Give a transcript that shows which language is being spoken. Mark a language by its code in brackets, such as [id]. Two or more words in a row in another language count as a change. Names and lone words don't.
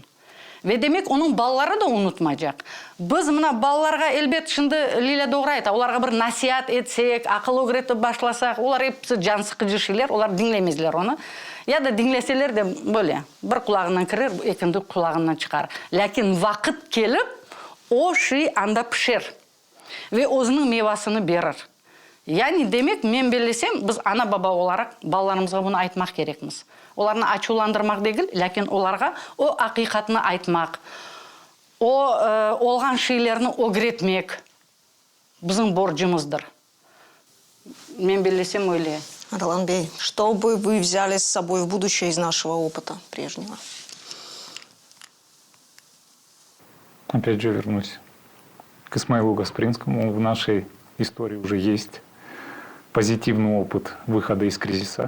[crh] Ve demek onun balları da unutmayacak. Biz mına ballarga elbet şimdi Lila doğru ayta, olarga bir nasihat etsek, akıl öğretip başlasak, olar hepsi can sıkıcı şeyler, olar dinlemezler onu. Ya da dinleseler de böyle bir kulağından kirer, ekindi kulağından çıkar. Lakin vakit gelip o şey anda pişer ve özünün meyvasını verir. Yani demek men belesem biz ana baba olarak ballarımıza bunu aytmak gerekmiz. Оларны ачууландырмак дегил, ләкин оларга о акыйкатны айтмак, о олган шейлерни огретмек биздин борчумуздур. Мен билесем ойле. [ru] Арланбей, что бы вы взяли с собой в будущее из нашего опыта прежнего? Опять же вернусь к Исмаилу Гаспринскому. В нашей истории уже есть позитивный опыт выхода из кризиса.